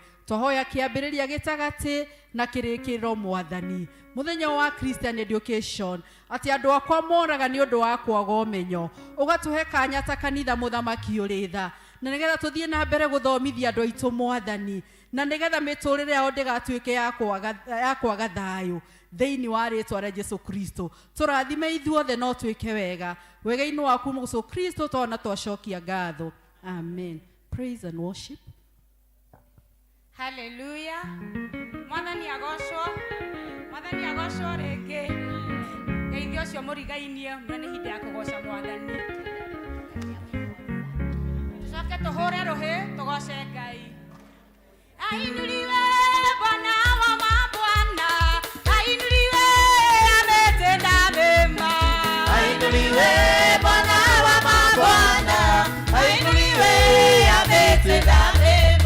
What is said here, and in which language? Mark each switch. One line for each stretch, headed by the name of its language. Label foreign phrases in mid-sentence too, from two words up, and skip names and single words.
Kikuyu: Twahoya kĩambĩrĩria gĩtagatĩ na kĩrĩkĩrĩro Mwathani mũthenya wa
English: Christian education
Kikuyu: atĩ andũ akwa moraga nĩ ũndũ wa kwaga ũmenyo ũgatũhe kanya ta kanitha mũthamaki ũrĩ tha na nĩgetha tũthiĩ na mbere gũthomithia andũ aitũ Mwathani na nĩgetha mĩtũrĩre yao ndĩgatuĩke ya kwaga thayũ thĩinĩ wa rĩĩtwa rĩa Jesu Kristo. Tũrathime ithuothe no twĩke wega wega-inĩ waku Jesu Kristo twana twacokia ngatho.
English: Amen. Praise and worship.
Kikuyu: Hallelujah. Mwathani agocwo rĩngĩ. Ngeithio ũcio mũrigainie na nĩ hĩndĩ ya kũgoca Mwathani. Tũcoke tũhũre rũhĩ tũgoce Ngai.
Swahili: Ainuliwe Bwana wa mabwana, ainuliwe ametenda mema. Ainuliwe Bwana wa mabwana, ainuliwe ametenda mema.